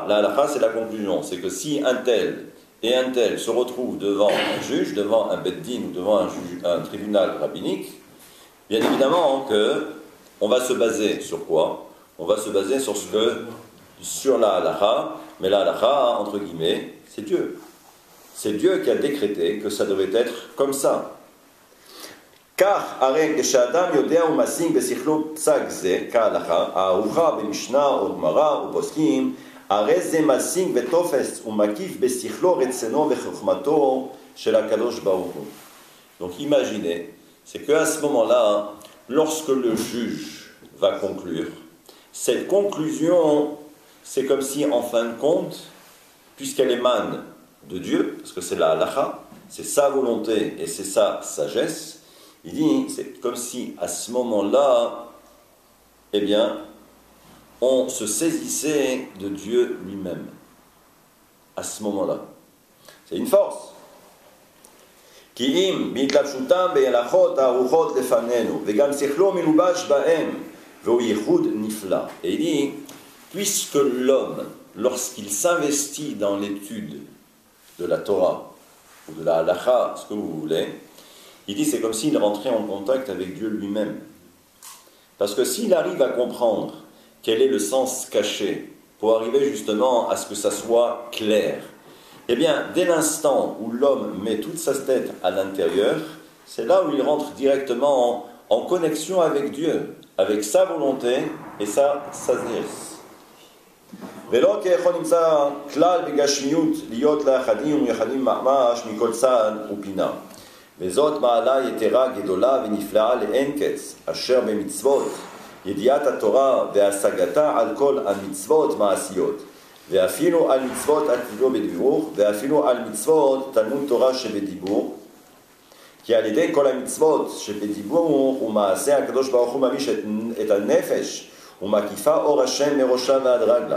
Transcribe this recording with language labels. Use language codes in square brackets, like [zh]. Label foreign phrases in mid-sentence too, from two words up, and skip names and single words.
[fr] La halakha, c'est la conclusion. C'est que si un tel et un tel se retrouvent devant un juge, devant un beddin ou devant un tribunal rabbinique, bien évidemment qu'on va se baser sur quoi? On va se baser sur la halakha, mais la halakha, entre guillemets, c'est Dieu. C'est Dieu qui a décrété que ça devait être comme ça. Car, [he] הרי כשאדם יודע ומשיג בשכלו פסק זה, כהלכה, הערוכה במשנה או גמרא או פוסקים, הרי זה משיג ותופס ומקיף בשכלו רצונו וחוכמתו של הקדוש ברוך הוא. [fr] Donc imaginez, c'est qu'à ce moment-là, lorsque le juge va conclure, cette conclusion, c'est comme si, en fin de compte, puisqu'elle émane de Dieu, parce que c'est la halakha, c'est sa volonté et c'est sa sagesse, il dit, c'est comme si, à ce moment-là, eh bien, on se saisissait de Dieu lui-même. À ce moment-là. C'est une force. [he] כי אם, בהתלבשותם בהלכות הערוכות לפנינו, וגם שכלו מלובש בהם, [fr] et il dit, puisque l'homme, lorsqu'il s'investit dans l'étude de la Torah, ou de la halakha, ce que vous voulez, il dit c'est comme s'il rentrait en contact avec Dieu lui-même. Parce que s'il arrive à comprendre quel est le sens caché, pour arriver justement à ce que ça soit clair, eh bien, dès l'instant où l'homme met toute sa tête à l'intérieur, c'est là où il rentre directement en connexion avec Dieu, avec sa volonté et sa sagesse. [he] ולא כיכול נמצא כלל בגשמיות להיות לאחדים ומיוחדים ממש מכל צד ופינה. וזאת מעלה יתרה גדולה ונפלאה לאין קץ, אשר במצוות ידיעת התורה והשגתה על כל המצוות מעשיות, ואפילו על מצוות התפילה בדיבור, ואפילו על מצוות תלמוד תורה שבדיבור, כי על ידי כל המצוות שבדיבור ומעשה הקדוש ברוך הוא ממיש את הנפש ומקיפה אור השם מראשה ועד רגלה.